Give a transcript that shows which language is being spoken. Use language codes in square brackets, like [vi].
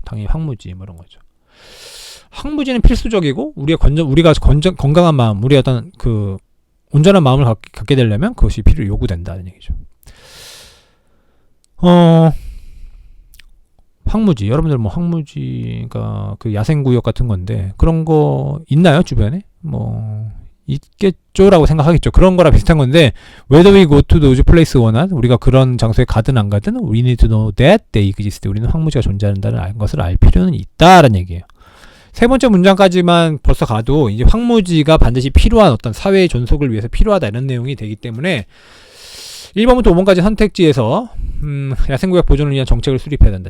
[ko] 당연히 황무지 뭐 이런 거죠. 황무지는 필수적이고 우리가 건강한 마음, 우리 어떤 그 온전한 마음을 갖게 되려면 그것이 요구된다는 얘기죠. 황무지, 여러분들 뭐 황무지가 그 야생구역 같은 건데 그런 거 있나요 주변에? 뭐 있겠죠라고 생각하겠죠. 그런 거랑 비슷한 건데 [en] whether we go to those places or not, [ko] 우리가 그런 장소에 가든 안 가든 [en] we need to know that they exist. [ko] 우리는 황무지가 존재한다는 것을 알 필요는 있다라는 얘기예요. 세 번째 문장까지만 벌써 가도 이제 황무지가 반드시 필요한 어떤 사회의 존속을 위해서 필요하다 이런 내용이 되기 때문에 1번부터 5번까지 선택지에서 야생구역 보존을 위한 정책을 수립해야 된다.